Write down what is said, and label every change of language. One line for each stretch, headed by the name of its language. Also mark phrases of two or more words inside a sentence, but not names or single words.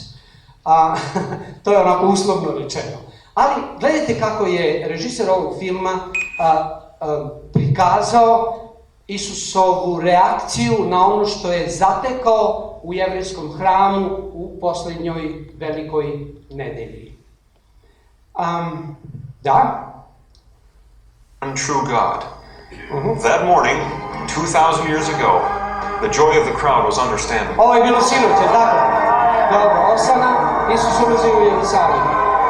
Serbian: To je onako uslovno rečeno. Ali gledajte kako je režiser ovog filma prikazao Isusovu reakciju na ono što je zatekao u jevrejskom hramu u poslednjoj velikoj nedelji. Da?
English: One true God. That morning, 2,000 years ago, the joy of the crowd was understandable.
Serbian: Ovo je bilo sinoć, je tako? Dobro, osana, Isus ulazi u Jerusalim.